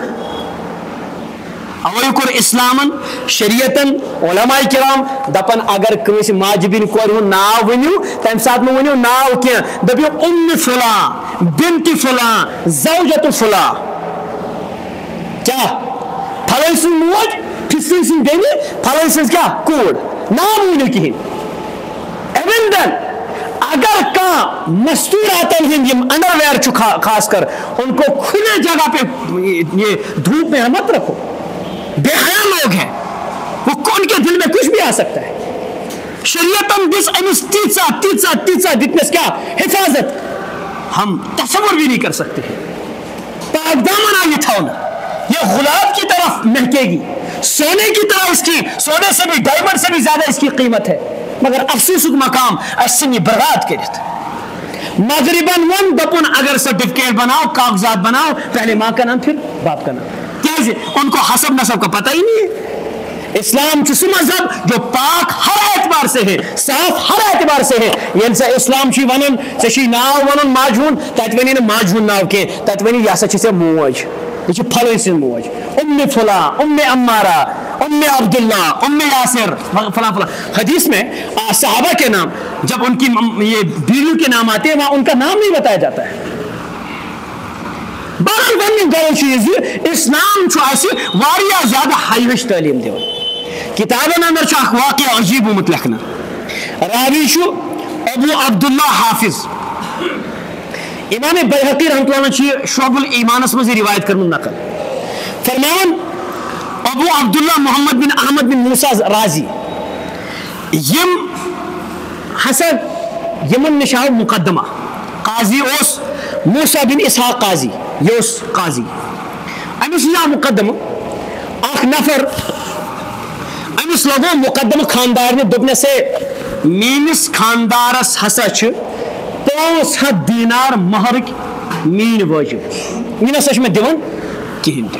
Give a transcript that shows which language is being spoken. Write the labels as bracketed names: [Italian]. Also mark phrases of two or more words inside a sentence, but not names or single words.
[Kashmiri] اوے کوٚر اسلامن شریعتن علماء کرام دپان اگر کٲنٛسہِ ماجہِ بیٚنہِ کورِ ہُنٛد ناو ؤنِو, تمہِ ساتہٕ مہٕ ؤنِو ناو کینٛہہ, دٔپِو اُمہِ فلاں, بنتِ فلاں, زوجتُ فلاں. کیٛاہ پھلٲنۍ سٕنٛز موج, فِستٲنۍ سٕنٛز بیٚنہِ, پھلٲنۍ سٕنٛز کیٛاہ کوٗر, ناو ؤنِو کِہینۍ. اِوٕن دین اگر کانٛہہ مستوٗراتن ہٕنٛدۍ یِم انڈر ویئر چھُ خاص کر, [Urdu] ان کو کھلے جگہ پہ یہ دھوپ میں مت رکھو. بے حیا لوگ ہیں, وہ ان کے دل میں کچھ بھی آ سکتا ہے. [Kashmiri] شریعتن دس امس تیژا تیژا تیژا دتنس کیا حفاظت [Urdu] ہم تصور بھی نہیں کر سکتے ہیں. پاک دامن آگے تھونا, یہ گلاب کی طرف مہکے گی, سونے کی طرح اس کی, سونے سے بھی ڈائمنڈ سے بھی زیادہ اس کی قیمت ہے, مگر افسوس [Kashmiri] مقام اسنی برباد کرت. مغرباً ون دپن [Urdu] اگر سرٹیفکیٹ بناؤ کاغذات بناؤ پہلے ماں کا نام پھر باپ کا نام, کیسے ان کو حسب نسب کا پتہ ہی نہیں ہے. اسلام سہ مذہب جو پاک ہر اعتبار سے ہے, صاف ہر اعتبار سے ہے. [Kashmiri] یل سا اسلام چھ ونن ژے ناو ونن ماجہن, تت ونی نہ ماجہن ناو کی, تت ونی یہ ہسا چھ ژےٚ موج, یہ چھ پھلٲنۍ سٕنٛز موج, فلاں عمارہ, عبداللہ, یاسر, فلاں فلاں. [Urdu] حدیث میں صحابہ کے نام جب ان کی یہ بیویوں کے نام آتے ہیں وہاں ان کا نام نہیں بتایا جاتا ہے. [Kashmiri] باقی ون گو چیز اسلام واریاہ زیادہ ہائیوش تعلیم دِوان. کتابن اندر اخ واقعہ عجیب آمت لکھنا. راوی ابو عبداللہ حافظ, امام بیہقی رحمۃ اللہ علیہ شعب الایمانس مز روایت کرن نقل. فرمان ابو عبداللہ محمد بن احمد بن موسیٰ رازی یم ہسا یمن نش آو مقدمہ. قاضی اوس موسیٰ بن اسحاق قاضی, یہ اوس قاضی. امس آو مقدمہ, اخ نفر امس لگو مقدمہ خاندار نے دپنے سے میس خاندارس ہسا 500 دینار مہرک مین واجب, یہ نسا میں دِوان کہین تہ.